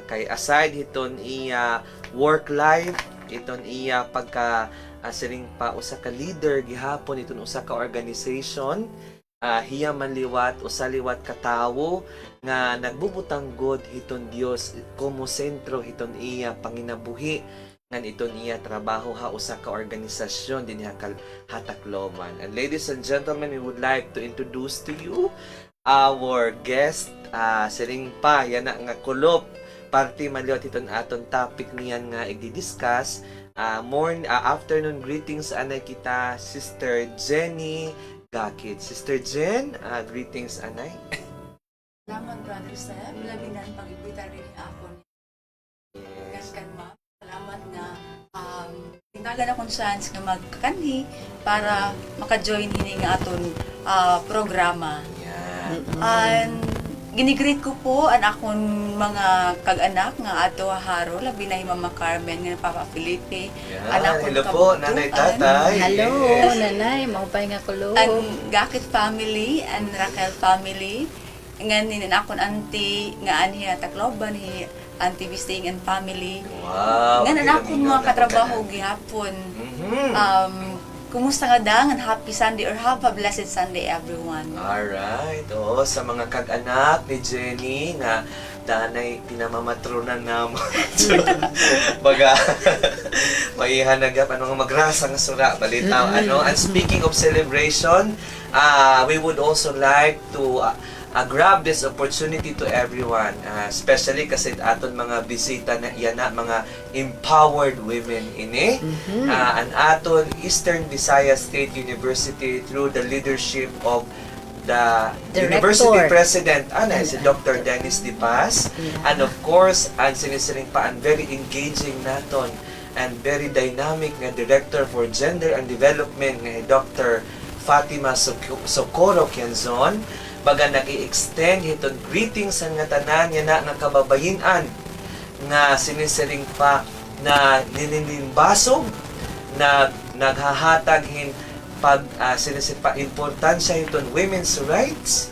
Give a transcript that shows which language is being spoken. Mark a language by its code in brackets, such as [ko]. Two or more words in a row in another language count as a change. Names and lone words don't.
[war] Kay aside iton iya work life, iton iya pagka siling pa usa ka leader gihapon iton usa ka organization, hiya man liwat usa liwat ka tawo nga nagbubutang god hiton Dios como sentro hiton iya panginabuhi ngan iton iya trabaho ha usa ka organisasyon dinhi Hatakloban. [en] And ladies and gentlemen, we would like to introduce to you our guest, [war] siring pa yan na nga kulop party man liwat hiton aton topic niyan nga i-discuss. [en] Afternoon greetings [war] anay kita Sister Jenny Gakit. Sister Jen, greetings anay. Salamat, Brother Seb. Labi na ang pag-ibita rin ako. [en] Yes. [war] Kan ma. Salamat nga tinagan akong chance nga magkakanhi para maka-join ini nga aton programa. Yan. And ginigreet ko po ang akong mga kag-anak nga ato haro labi na Mama Carmen nga Papa Felipe. Yan. Anak [en] Hello [war] kong po, kabutuan. nanay tatay. [en] Hello, Yes. [war] nanay, maupay nga kulo. [en] And Gakit family and Raquel family. [war] Nga ninin akong auntie nga anhi Tacloban ni Auntie Bisting and family. [en] Wow. [war] Nga na akong Kailangan mga katrabaho na gihapon. Mhm. Kumusta nga dang [en] and happy Sunday or have a blessed Sunday everyone. Alright. [war] Oo, sa mga kag-anak ni Jenny nga danay pinamamatronan namon. Baga maihanagap ano nga magrasa nga sura balitaw ano. [en] And speaking of celebration, we would also like to grab this opportunity to everyone, especially [war] kasi aton mga bisita na yan na mga [en] empowered women ini. [war] Ang aton [en] Eastern Visayas State University through the leadership of the University President si Dr. Dennis Di Paz, and of course [war] ang sinisiring pa ang [en] very engaging naton and very dynamic nga Director for Gender and Development nga Dr. Fatima Socorro Quezon. [war] Baga nag-i-extend hiton greetings sa nga tanan niya na nga kababayinan nga sinisiring pa na ninimbasog na naghahatag hin pag sinisip pa importansya hiton [en] women's rights.